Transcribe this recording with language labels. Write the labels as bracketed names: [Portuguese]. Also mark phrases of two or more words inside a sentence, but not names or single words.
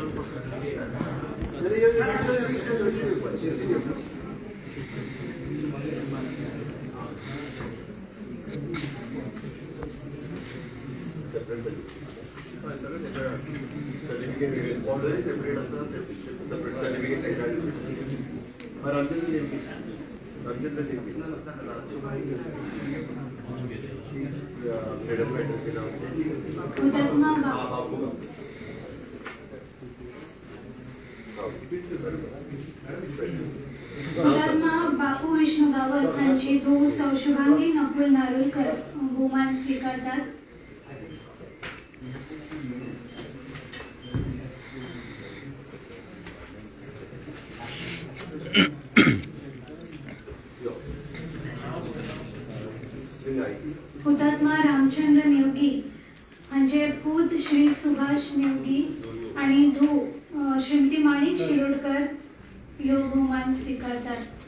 [English] certificate already separate [Marathi] असं [English] separate certificate [Marathi] रंजन फ्रीडम फायटरचे नाव [Konkani] हुतात्मा बापू हुतात्मा बापू विष्णू गावस हांची धूव सौ शुभांगी नकुल नारुलकर बहुमान स्वीकारतात. हुतात्मा रामचंद्र नेवगी हांचे पूत श्री सुभाष नेवगी आणि धूव श्रीमती माणिक शिरोडकर ह्यो बहुमान स्वीकारतात.